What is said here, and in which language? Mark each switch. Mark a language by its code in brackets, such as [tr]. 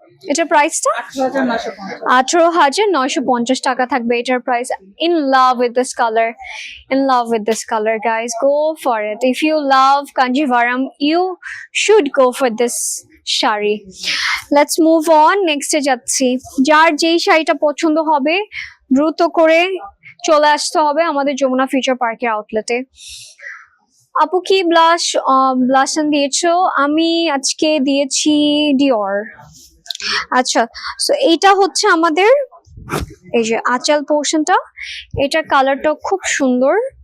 [bn] এটার প্রাইসটা 18,950 টাকা থাকবে এটার price. [en] In love with this colour, in love with this color guys, go for it. If you love Kanjivaram, you should go for this sari. Let's move on, next [bn] এ যাচ্ছি। যার যেই শাড়িটা পছন্দ হবে দ্রুত করে চলে আসতে হবে আমাদের যমুনা ফিউচার পার্কের আউটলেটে। আপু কি ব্লাশ দিয়েছো? আমি আজকে দিয়েছি ডিওর। আচ্ছা, সো এইটা হচ্ছে আমাদের এই যে আঁচল পোর্শনটা, এটার কালারটা খুব সুন্দর।